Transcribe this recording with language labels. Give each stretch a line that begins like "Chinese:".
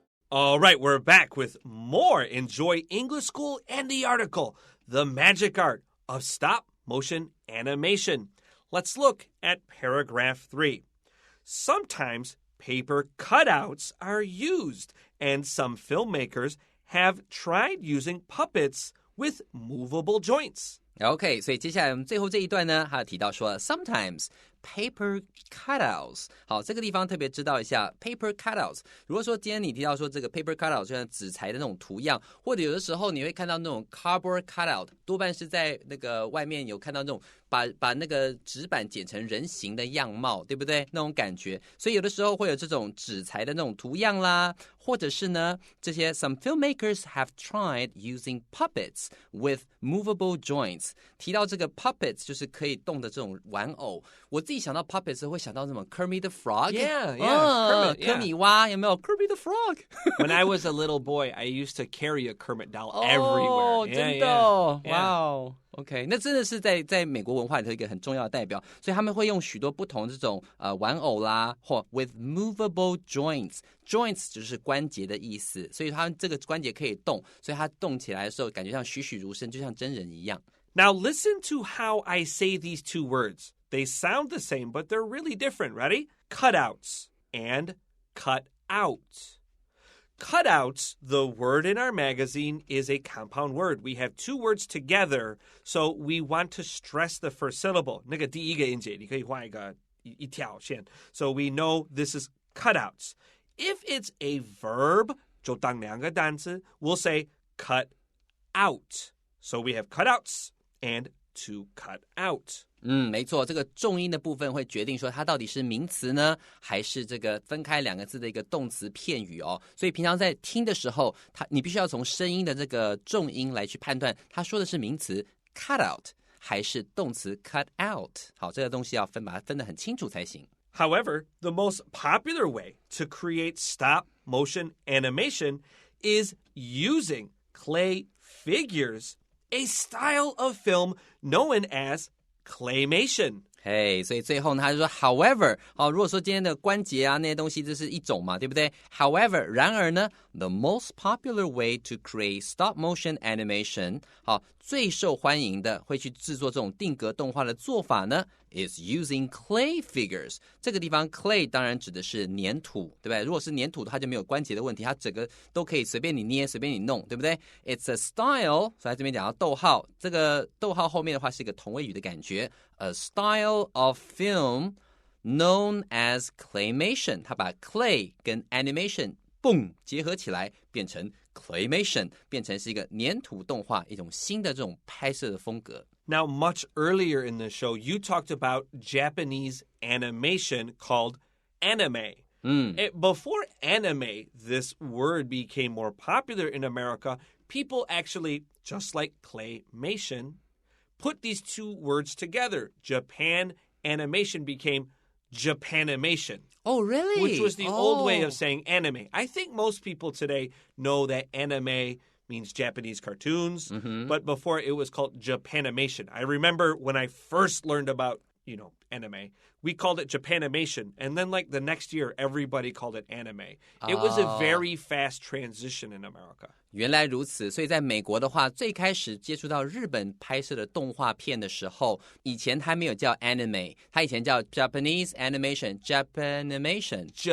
English: All right, we're back with more Enjoy English School and the article, The Magic Art of Stop Motion Animation. Let's look at paragraph 3. Sometimes paper cutouts are used, and some filmmakers have tried using puppets with movable joints.
Chinese: OK， 所以接下来我们最后这一段呢，他提到说
English: sometimes paper cutouts。
Chinese: 好，这个地方特别知道一下 paper cutouts。如果说今天你提到说这个 paper cutout 就像纸材的那种图样，或者有的时候你会看到那种 cardboard cutout， 多半是在那个外面有看到那种把那个纸板剪成人形的样貌，对不对？那种感觉，所以有的时候会有这种纸材的那种图样啦，或者是呢，这些
English: some filmmakers have tried using puppets with movable joints。
Chinese: 提到这个 puppets 就是可以动的这种玩偶，我自己想到 puppets 会想到什么 Kermit the Frog。
English: Yeah, Kermit, yeah.
Chinese: 科米蛙有没有 Kermit the Frog？
English: When I was a little boy, I used to carry a Kermit doll everywhere.
Chinese: 真的哦，哇哦。 OK， 那真的是在美国文化里头一个很重要的代表，所以他们会用许多不同这种玩偶啦，或
English: with movable joints。
Chinese: joints 就是关节的意思，所以它这个关节可以动，所以它动起来的时候感觉像栩栩如生，就像真人一样。
English: Now listen to how I say these two words. They sound the same, but they're really different. Ready? Cutouts and cut out. cutouts, the word in our magazine, is a compound word. We have two words together, so we want to stress the first syllable.
Chinese: 那个第一个音节，你可以画一条线.
English: So we know this is cutouts. If it's a verb,
Chinese: 就当两个单词,
English: we'll say cut out. So we have cutouts and to cut out.
Chinese: 没错，这个重音的部分会决定说它到底是名词呢，还是这个分开两个字的一个动词片语哦。所以平常在听的时候，你必须要从声音的这个重音来去判断，它说的是名词 cut out 还是动词 cut out。好，这个东西要把它分得很清楚才行。
English: However, the most popular way to create stop motion animation is using clay figures, a style of film known as claymation.
Chinese: 所以最后呢，他就说 however 如果说今天的关节啊那些东西这是一种嘛，对不对？ However 然而呢
English: the most popular way to create stop motion animation
Chinese: 最受欢迎的会去制作这种定格动画的做法呢
English: is using clay figures.
Chinese: 这个地方 clay 当然指的是粘土，对不对？如果是粘土它就没有关节的问题，它整个都可以随便你捏随便你弄，对不对？
English: It's a style,
Chinese: 所以它这边讲到逗号，这个逗号后面的话是一个同位语的感觉，
English: a style of film known as claymation.
Chinese: 它把 clay 跟 animation 蹦结合起来变成 claymation， 变成是一个粘土动画，一种新的这种拍摄的风格。
English: Now, much earlier in the show, you talked about Japanese animation called anime. Before anime, this word became more popular in America, people actually, just like claymation, put these two words together. Japan animation became Japanimation. Oh, really? Which was the old way of saying anime. I think most people today know that anime means Japanese cartoons, but before it was called Japanimation. I remember when I first learned about, anime, we called it Japanimation, and then like the next year, everybody called it anime. It was a very fast transition in America.
Chinese: 原来如此，所以在美国的话，最开始接触到日本拍摄的动画片的时候，以前它没有叫 anime， 它以前叫
English: Japanese animation。
Chinese: Japanimation。